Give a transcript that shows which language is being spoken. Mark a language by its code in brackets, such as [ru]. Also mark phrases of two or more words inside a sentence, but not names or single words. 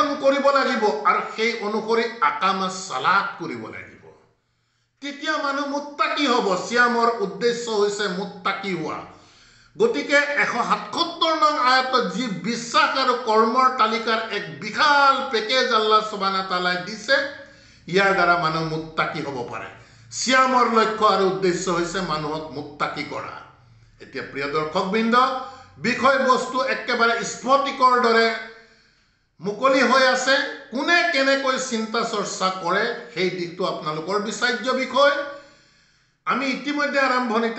[as] কৰিব লাগিব আৰু সেই অনুসৰি [ar] أقام الصلاة [as] কৰিব লাগিব তেতিয়া মানুহ মুত্তাকি হ'ব সিয়ামৰ উদ্দেশ্য হৈছে মুত্তাকি হোৱা গতিকে 177 নং আয়াতত যি বিশ্বাস আৰু কৰ্মৰ তালিকাৰ এক বিশাল পেকেজ আল্লাহ [ar] سبحانه وتعالى [as] দিছে ইয়াৰ দ্বাৰা মানুহ মুত্তাকি হ'ব পাৰে সিয়ামৰ লক্ষ্য আৰু উদ্দেশ্য হৈছে মানুহক মুত্তাকি কৰা এতিয়া প্ৰিয় দৰ্শকবৃন্দ বিষয়বস্তু একেবাৰে স্ফটিকৰ দৰে মুকলি হৈ আছে কোনে কেনেকৈ চিন্তা চৰ্চা কৰে সেই দিকটো আপোনালোকৰ বিচাৰ্য বিষয় আমি ইতিমধ্যে আৰম্ভণিতে